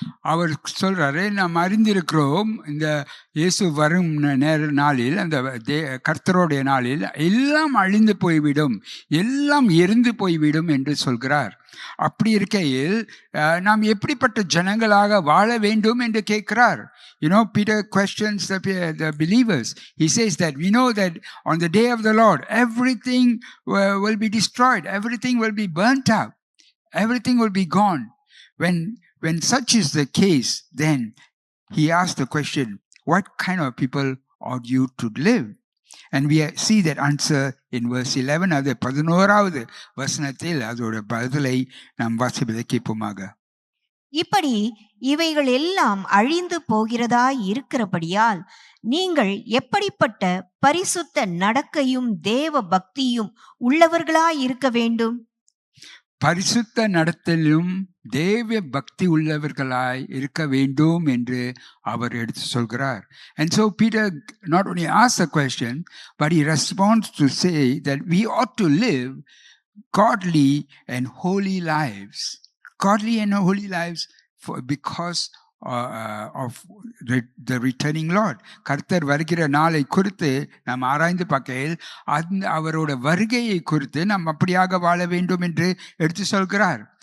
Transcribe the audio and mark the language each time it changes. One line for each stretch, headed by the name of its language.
Tamil: அவர் சொல்றாரு, நாம் அறிந்திருக்கிறோம் இந்த இயேசு வரும் நாளில், அந்த கர்த்தருடைய நாளில் எல்லாம் அழிந்து போய்விடும், எல்லாம் எரிந்து போய்விடும் என்று சொல்கிறார். அப்படி இருக்கையில் நாம் எப்படிப்பட்ட ஜனங்களாக வாழ வேண்டும் என்று கேட்கிறார்.
English: Peter questions the believers. He says that we know that on the day of the Lord everything will be destroyed, everything will be burnt up, everything will be gone. When such is the case, then he asked the question, what kind of people ought you to live? And we see that answer in verse 11.
Tamil: அது 11வது வசனத்தில் அதோட பதிலை நாம் வாசிப்பதை கேட்போமாக. இப்படி இவைகள் எல்லாம் அழிந்து போகிறதாய் இருக்கிறபடியால் நீங்கள் எப்படிப்பட்ட பரிசுத்த நடக்கையும் தேவ பக்தியும் உள்ளவர்களாய் இருக்க வேண்டும். பரிசுத்த நடத்தலும் தேவ பக்தி உள்ளவர்களாய் இருக்க வேண்டும் என்று அவர் எடுத்து சொல்கிறார்.
English: And so Peter not only asks the question, but he responds to say that we ought to live godly and holy lives. Godly and holy lives because of the returning Lord.
Tamil: கர்த்தர் வருகிற நாளை குறித்து நாம் ஆராய்ந்து பார்க்கையில் அவரோட வருகையை குறித்து நாம் அப்படியாக வாழ வேண்டும் என்று எடுத்து சொல்கிறார்.